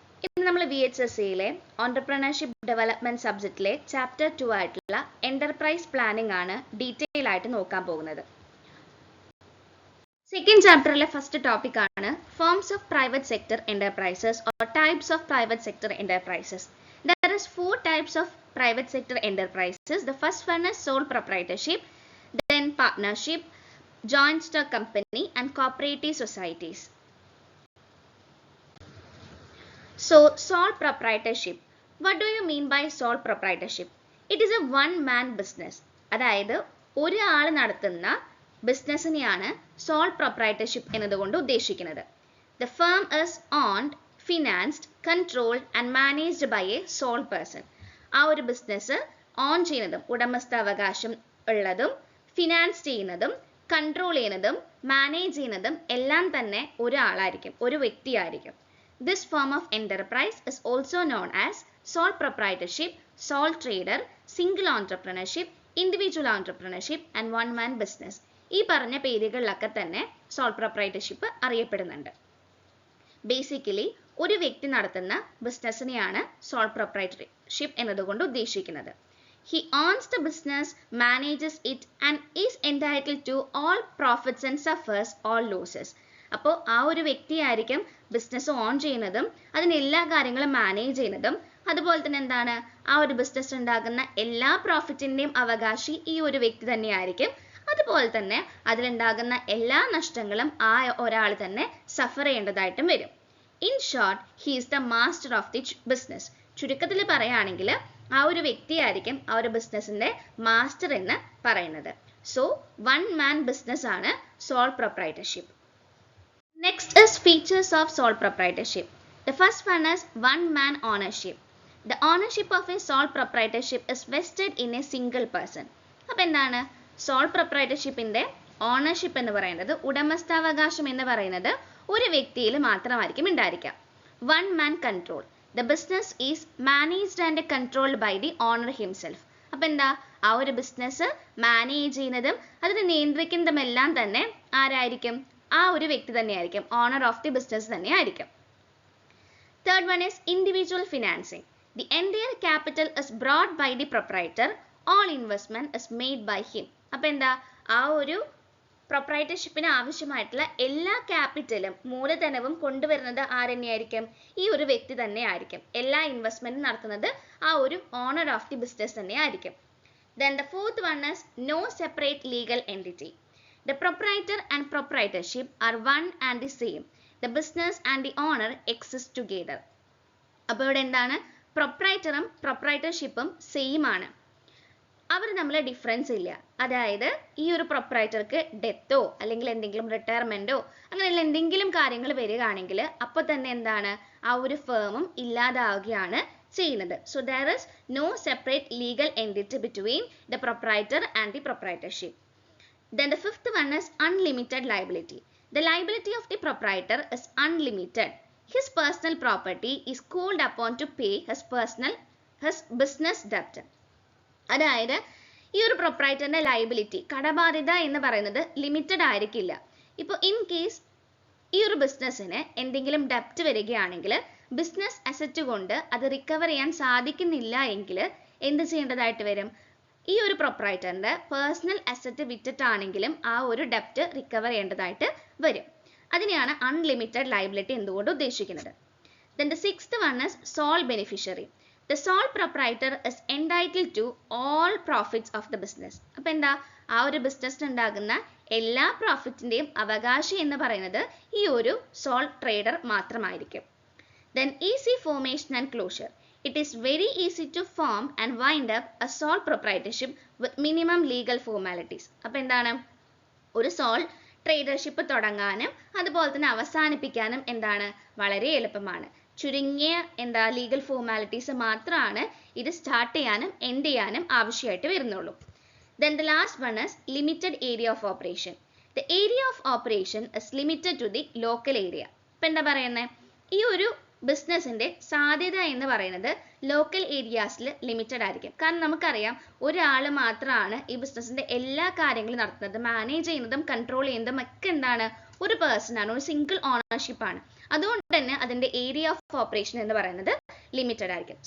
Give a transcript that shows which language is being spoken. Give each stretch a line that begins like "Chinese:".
Malayalam: ഇന്ന് നമ്മൾ VHSCയിലെ Entrepreneurship Development സബ്ജക്റ്റിലെ chapter 2 ആയിട്ടുള്ള എന്റർപ്രൈസ് പ്ലാനിംഗ് ആണ് ഡീറ്റെയിൽ ആയിട്ട് നോക്കാൻ പോകുന്നത്. സെക്കൻഡ് ചാപ്റ്ററിലെ ഫസ്റ്റ് ടോപ്പിക് ആണ് forms of private sector enterprises or types of private sector enterprises.
English: There is 4 types of private sector enterprises. The first one is sole proprietorship, then partnership, joint stock company and cooperative societies. So sole proprietorship, what do you mean by sole proprietorship? It is a one man business.
Malayalam: അതായത് ഒരാൾ നടത്തുന്ന ബിസിനസ്സിനെയാണ് sole proprietorship എന്നതുകൊണ്ട് ഉദ്ദേശിക്കുന്നത്.
English: The firm is owned, financed, controlled and managed by a sole person.
Malayalam: ആ ഒരു business on ചെയ്യുന്നതും ഉടമസ്ഥാവകാശം ഉള്ളതും ഫിനാൻസ് ചെയ്യുന്നതും കൺട്രോൾ ചെയ്യുന്നതും മാനേജ് ചെയ്യുന്നതും എല്ലാം തന്നെ ഒരാളായിരിക്കും, ഒരു വ്യക്തിയായിരിക്കും.
English: This form of enterprise is also known as sole proprietorship, sole trader, single entrepreneurship, individual entrepreneurship and one man business.
Malayalam: ഈ പറഞ്ഞ പേരുകളിലൊക്കെ തന്നെ sole proprietorship അറിയപ്പെടുന്നുണ്ട്. ബേസിക്കലി ഒരു വ്യക്തി നടത്തുന്ന ബിസിനസ്സിനെയാണ് sole proprietorship എന്നതുകൊണ്ട് ഉദ്ദേശിക്കുന്നത്.
English: He owns the business, manages it and is entitled to all profits and suffers all losses.
Malayalam: അപ്പോൾ ആ ഒരു വ്യക്തിയായിരിക്കും ബിസിനസ് ഓൺ ചെയ്യുന്നതും അതിന് എല്ലാ കാര്യങ്ങളും മാനേജ് ചെയ്യുന്നതും അതുപോലെ തന്നെ എന്താണ് ആ ഒരു ബിസിനസ് ഉണ്ടാകുന്ന എല്ലാ പ്രോഫിറ്റിന്റെയും അവകാശി ഈ ഒരു വ്യക്തി തന്നെയായിരിക്കും. അതുപോലെ തന്നെ അതിലുണ്ടാകുന്ന എല്ലാ നഷ്ടങ്ങളും ആ ഒരാൾ തന്നെ സഫർ ചെയ്യേണ്ടതായിട്ടും വരും.
English: In short, he is the master of the business.
Malayalam: ചുരുക്കത്തിൽ പറയുകയാണെങ്കിൽ ആ ഒരു വ്യക്തിയായിരിക്കും ആ ഒരു ബിസിനസിന്റെ മാസ്റ്റർ എന്ന് പറയുന്നത്.
English: So one man business ആണ് sole proprietorship. Next is features of sole proprietorship. The first one is one man ownership. The ownership of a sole proprietorship is vested in a single person.
Malayalam: അപ്പോൾ എന്താണ് soul പ്രൊപ്രൈറ്റർഷിപ്പിന്റെ ownership എന്ന് പറയുന്നത്, ഉടമസ്ഥാവകാശം എന്ന് പറയുന്നത് ഒരു വ്യക്തിയിൽ മാത്രമായിരിക്കും ഉണ്ടായിരിക്കുക.
English: One man control. The business is managed and controlled by the owner himself.
Malayalam: അപ്പോൾ എന്താ ആ ഒരു ബിസിനസ് മാനേജ് ചെയ്യുന്നതും അതിനെ നിയന്ത്രിക്കുന്നതുമെല്ലാം തന്നെ ആരായിരിക്കും? ആ ഒരു വ്യക്തി തന്നെയായിരിക്കും,
English: owner of the business
Malayalam: തന്നെയായിരിക്കും.
English: Third one is individual financing. The entire capital is brought by the proprietor. All investment is made by him.
Malayalam: അപ്പോൾ എന്താ ആ ഒരു പ്രൊപ്രൈറ്റർഷിപ്പിന് ആവശ്യമായിട്ടുള്ള എല്ലാ ക്യാപിറ്റലും മൂലധനവും കൊണ്ടുവരുന്നത് ആരെന്നെയായിരിക്കും? ഈ ഒരു വ്യക്തി തന്നെ ആയിരിക്കും. എല്ലാ ഇൻവെസ്റ്റ്മെന്റും നടത്തുന്നത് ആ ഒരു
English: owner of the business
Malayalam: തന്നെ ആയിരിക്കും.
English: Then the fourth one is no separate legal entity. The proprietor and proprietorship are one and the same. The business and the owner exist together.
Malayalam: അപ്പോൾ ഇവിടെ എന്താണ് പ്രൊപ്രൈറ്ററും പ്രൊപ്രൈറ്റർഷിപ്പും സെയിം ആണ്, അവർ തമ്മിൽ ഡിഫറൻസ് ഇല്ല. അതായത് ഈ ഒരു പ്രൊപ്രൈറ്റർക്ക് ഡെത്തോ അല്ലെങ്കിൽ എന്തെങ്കിലും റിട്ടയർമെന്റോ അങ്ങനെയുള്ള എന്തെങ്കിലും കാര്യങ്ങൾ വരികയാണെങ്കിൽ അപ്പോൾ തന്നെ എന്താണ് ആ ഒരു ഫേമും ഇല്ലാതാവുകയാണ് ചെയ്യുന്നത്.
English: So there is no separate legal entity between the proprietor and the proprietorship. Then the fifth one is unlimited liability. The liability of the proprietor is unlimited. His personal property is called upon to pay his business debt.
Malayalam: അതായത് ഈ ഒരു പ്രൊപ്രൈറ്ററിന്റെ liability, കടബാധ്യത എന്ന് പറയുന്നത് limited ആയിരിക്കില്ല. ഇപ്പോൾ in case ഈ ഒരു ബിസിനസ്സിന് എന്തെങ്കിലും ഡെപ്റ്റ് വരികയാണെങ്കിൽ ബിസിനസ് അസറ്റ് കൊണ്ട് അത് റിക്കവർ ചെയ്യാൻ സാധിക്കുന്നില്ല എങ്കിൽ എന്ത് ചെയ്യേണ്ടതായിട്ട് വരും? ഈ ഒരു പ്രൊപ്രൈറ്ററിന്റെ പേഴ്സണൽ അസറ്റ് വിറ്റിട്ടാണെങ്കിലും ആ ഒരു ഡെപ്റ്റ് റിക്കവർ ചെയ്യേണ്ടതായിട്ട് വരും. അതിനെയാണ് അൺലിമിറ്റഡ് ലയബിലിറ്റി എന്തുകൊണ്ട് ഉദ്ദേശിക്കുന്നത്.
English: Then the sixth one is sole beneficiary. The sole proprietor is entitled to all profits of the business.
Malayalam: അപ്പോൾ എന്താ ആ ഒരു ബിസിനസ്സിന് ഉണ്ടാകുന്ന എല്ലാ പ്രോഫിറ്റിന്റെയും അവകാശി എന്ന് പറയുന്നത് ഈ ഒരു സോൾ ട്രേഡർ മാത്രമായിരിക്കും.
English: Then easy formation and closure. It is very easy to form and wind up a sole proprietorship with minimum legal formalities.
Malayalam: അപ്പോൾ എന്താണ് ഒരു സോൾ ട്രേഡർഷിപ്പ് തുടങ്ങാനും അതുപോലെ തന്നെ അവസാനിപ്പിക്കാനും എന്താണ് വളരെ എളുപ്പമാണ്. ചുരുങ്ങിയ ലീഗൽ ഫോർമാലിറ്റീസ് മാത്രമാണ് ഇത് സ്റ്റാർട്ട് ചെയ്യാനും എൻഡ് ചെയ്യാനും ആവശ്യമായിട്ട് വരുന്നുള്ളൂ.
English: Then the last one is limited area of operation. The area of operation is limited to the local area.
Malayalam: ഇപ്പം എന്താ പറയുന്നത്, ഈ ഒരു ബിസിനസിന്റെ സാധ്യത എന്ന് പറയുന്നത് ലോക്കൽ ഏരിയാസിൽ ലിമിറ്റഡ് ആയിരിക്കും. കാരണം നമുക്കറിയാം ഒരാൾ മാത്രമാണ് ഈ ബിസിനസിന്റെ എല്ലാ കാര്യങ്ങളും നടത്തുന്നത്, മാനേജ് ചെയ്യുന്നതും കൺട്രോൾ ചെയ്യുന്നതും ഒക്കെ എന്താണ്, ഒരു പേഴ്സൺ ആണ്, ഒരു സിംഗിൾ ഓണർഷിപ്പ് ആണ്. അതുകൊണ്ട് തന്നെ അതിന്റെ ഏരിയ ഓഫ് ഓപ്പറേഷൻ എന്ന് പറയുന്നത് ലിമിറ്റഡ് ആയിരിക്കും.